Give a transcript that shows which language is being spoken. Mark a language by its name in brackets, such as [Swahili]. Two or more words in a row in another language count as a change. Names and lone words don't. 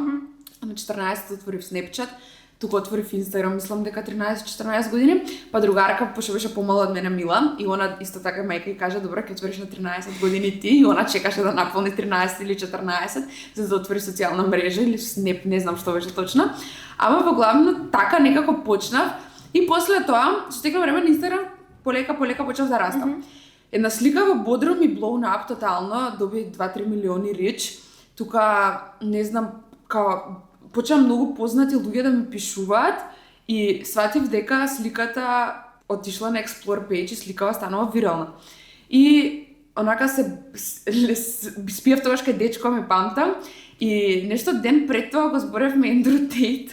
[Macedonian] На 14 отворив Snapchat, тука отворив Инстаграм, мислам дека 13-14 години, па другарка пошто беше помала од мене, Мила, и она исто така мајка и кажа, добро, ќе отвориш на 13 години ти, и она чекаше да наполни 13 или 14 за да отвори социјална мрежа или Snap, не знам што беше точно. Ама во главно така некако почнав. И после тоа, со текно време на Инстаграм, полека почнав да растам. Една слика во Бодрум ми [English] blown up [Macedonian] тотално, доби 2-3 милиони реч. Тука, не знам, почна многу познати луѓе да ми пишуваат и сватив дека сликата отишла на [English] Explore page [Macedonian] и сликава станува вирална. И онака се спиев тогаш кај дечко, ме памтам, и нешто ден пред тоа го зборевме Ендрю Тейт.